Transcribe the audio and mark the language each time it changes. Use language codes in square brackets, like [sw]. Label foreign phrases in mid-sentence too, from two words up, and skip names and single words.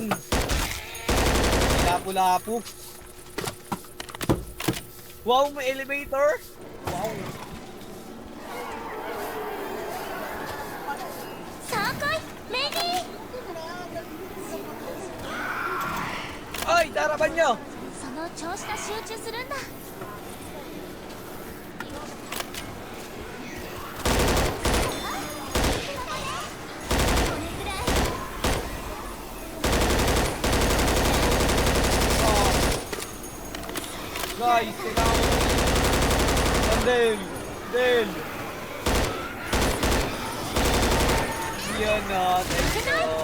[tl] Lapu-lapu. Wow, may elevator. Wow. [ja] 3回レディー [tl] Ay, tarapan nyo. [ja] その調子で集中するんだ [tl] Guys, kailangan mo. Del. Yan na. [en] Let's go.